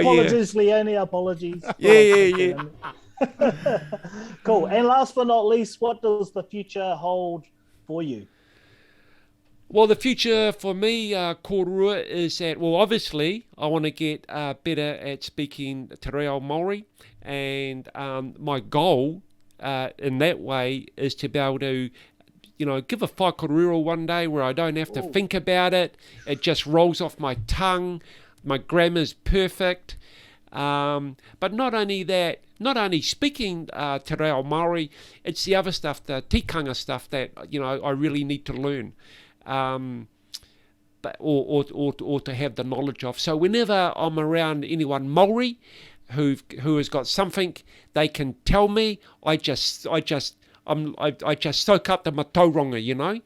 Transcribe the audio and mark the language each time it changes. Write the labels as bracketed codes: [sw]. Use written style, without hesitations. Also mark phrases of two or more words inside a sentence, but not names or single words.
[en] Apologies, Leonie. Apologies. Yeah. Cool. And last but not least, what does the future hold for you? Well, the future for me, Korua, is that, obviously, I want to get better at speaking te reo Māori, and my goal in that way is to be able to, give a whaikorero one day where I don't have to think about it. It just rolls off my tongue. My grammar's perfect. But not only that, not only speaking te reo Māori, it's the other stuff, the tikanga stuff that, I really need to learn. Or to have the knowledge of. So whenever I'm around anyone Māori who has got something they can tell me, I just soak up the matauranga,